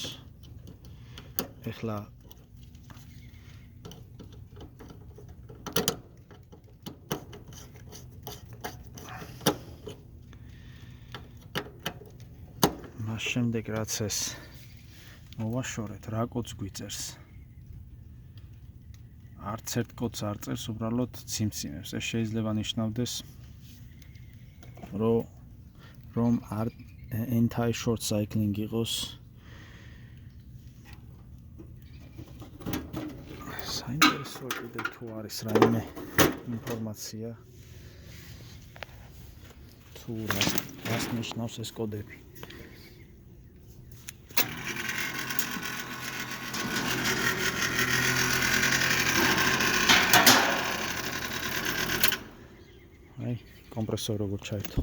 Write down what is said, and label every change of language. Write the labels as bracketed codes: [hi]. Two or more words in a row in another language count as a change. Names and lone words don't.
[ka] ეხლა მას შემდეგ რაც ეს მოვაშორეთ, რა კოდს გვიწერს? არც ერთ კოდს არ წერს, უბრალოდ ციმციმებს. ეს შეიძლება ნიშნავდეს, რომ არ [en] anti short cycling [ka] იყოს. საინტერესოა კიდევ თუ არის რაიმე ინფორმაცია, თუ რას ნიშნავს ეს კოდები. აი, კომპრესორი როგორ ჩაერთო.